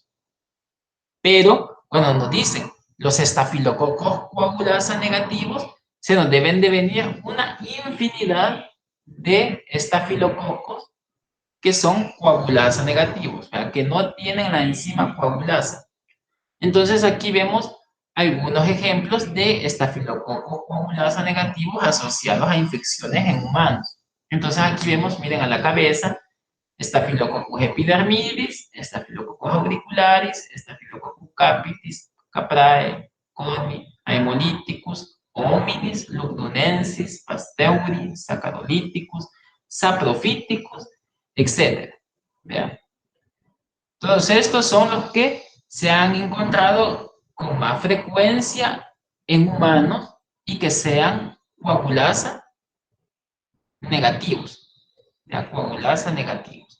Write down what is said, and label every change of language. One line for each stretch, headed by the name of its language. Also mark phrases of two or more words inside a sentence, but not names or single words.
Spanish: Pero cuando nos dicen los estafilococos coagulasa negativos, se nos deben de venir una infinidad de estafilococos que son coagulasa negativos, ¿verdad?, que no tienen la enzima coagulasa. Entonces aquí vemos algunos ejemplos de estafilococos coagulasa negativos asociados a infecciones en humanos. Entonces aquí vemos, miren a la cabeza, Staphylococcus epidermidis, Staphylococcus auricularis, Staphylococcus capitis, caprae, coni, haemolyticus, hominis, lugdunensis, pasteuri, saccharolithicus, saprophyticus, etc. ¿Vean? Todos estos son los que se han encontrado con más frecuencia en humanos y que sean coagulasa negativos. ¿Ya? Coagulasa negativos.